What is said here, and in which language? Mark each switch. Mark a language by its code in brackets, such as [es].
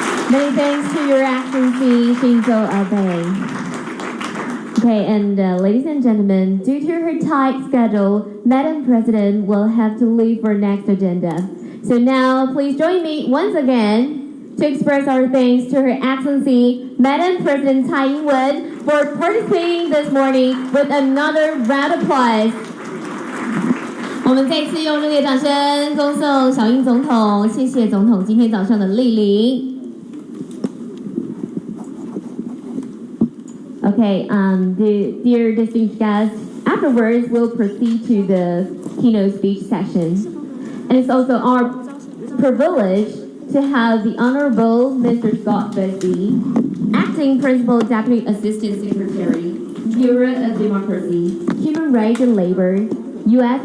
[en] Many thanks to Your Excellency Shinzo Abe. Okay, and ladies and gentlemen, due to her tight schedule, Madam President will have to leave for next agenda. So now, please join me once again to express our thanks to Her Excellency Madam President Tsai Ing-wen for participating this morning with another round of applause. [zh] 我们再次用热烈掌声恭送小英总统，谢谢总统今天早上的莅临。 [en] Okay, dear distinguished guests, afterwards we'll proceed to the keynote speech session. And it's also our privilege to have the Honorable Mr. Scott Busby, Acting Principal Deputy Assistant Secretary, Bureau of Democracy, Human Rights and Labor, U.S.